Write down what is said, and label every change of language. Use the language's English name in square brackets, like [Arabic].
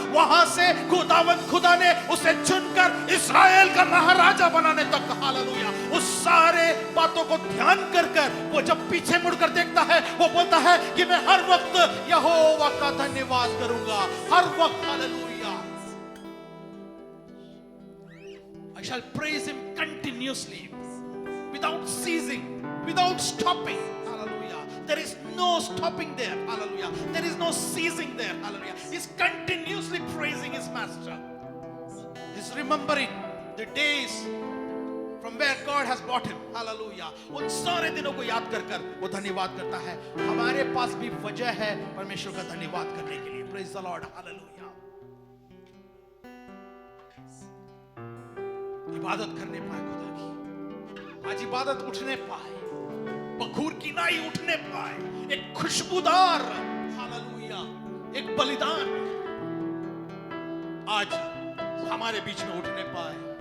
[Hindi] वहां से खुदा ने उसे चुनकर इस्राएल का महाराजा बनाने तक, हालेलुया, उस सारे बातों को ध्यान कर वो जब पीछे मुड़कर देखता है, वो बोलता है कि मैं हर वक्त यहोवा का धन्यवाद करूंगा, हर वक्त। Hallelujah. [English] I shall praise him continuously, without ceasing, without stopping. Hallelujah. There is no stopping there. Hallelujah. There is no ceasing there. Hallelujah. He's continuously praising his master. He's remembering the days from where God has brought him. Hallelujah. [Hindi] उन सारे दिनों को याद कर वो धन्यवाद करता है। हमारे पास भी वजह है परमेश्वर का धन्यवाद करने के लिए। [English] Praise the Lord. Hallelujah. [Hindi] इबादत करने पाए खुदा की, आज इबादत उठने पाए, बखूर की नाई उठने पाए, एक खुशबूदार हालेलुया, एक बलिदान आज हमारे बीच में उठने पाए।